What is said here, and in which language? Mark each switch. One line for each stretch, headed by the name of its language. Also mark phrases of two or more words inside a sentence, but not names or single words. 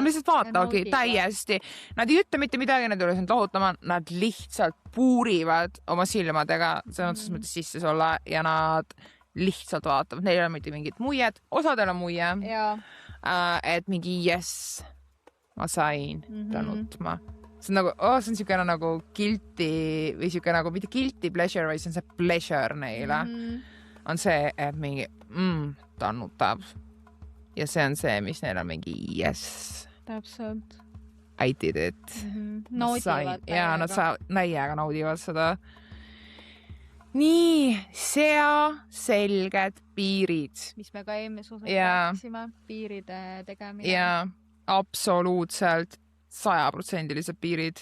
Estonian: Nad lihtsalt vaatavadki täiesti. Nad ei ütle mitte midagi, nad ei ole sind lohutama, nad lihtsalt puurivad oma silmadega, selles mõttes sisse sulle ja nad lihtsalt vaatavad. Neil ei ole mitte mingit muied, osadel on muie. Et mingi yes, ma sain ta nutma. See on nagu, see on siukene nagu guilty või siuke nagu mitte
English: guilty pleasure,
Estonian: vaid see on see pleasure neile. On see, et mingi ta nutab. ja see on see, mis neil on mingi yes. Täpselt.
English: I did it.
Estonian: Naudivad. Ja nad näiega naudivad seda. Nii, sea selged piirid. Mis me ka eelmise osas rääkisime, piiride tegemine. Ja absoluutselt 100% piirid.